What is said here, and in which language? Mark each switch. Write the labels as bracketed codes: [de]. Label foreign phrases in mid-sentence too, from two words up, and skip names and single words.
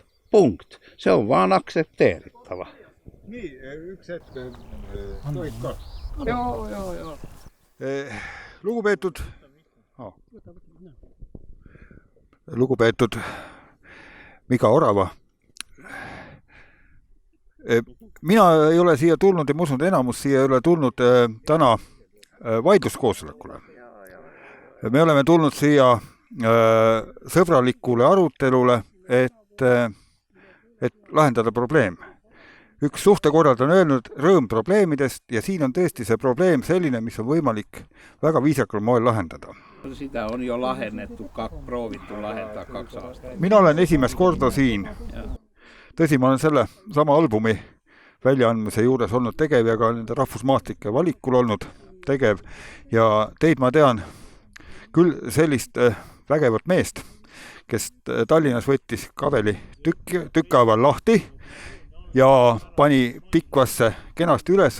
[et] Punkt. [fi] Se on vaan aksepteerittava. Niin, yksi hetk. Joo. [et] Lugupeetud Mika Orava. Mina ei ole siia tulnud ja ma usun, et enamus siia ei ole tulnud täna vaidluskoosolekule. Me oleme tulnud siia sõbralikule arutelule, et lahendada probleem. Üks suhtekorrald on öelnud rõõm probleemidest ja siin on tõesti see probleem selline, mis on võimalik väga viisakal moel lahendada. [fi] Sitä on jo proovittu lahentaa 2 aastat. [et] Mina olen esimest korda siin. Tõsi, ma olen selle sama albumi väljaandmise juures olnud tegev ja ka nende rahvusmaastike valikul olnud tegev. Ja teid ma tean küll sellist vägevat meest, kes Tallinnas võttis kabeli tükkaaval lahti ja pani Pikvasse kenasti üles.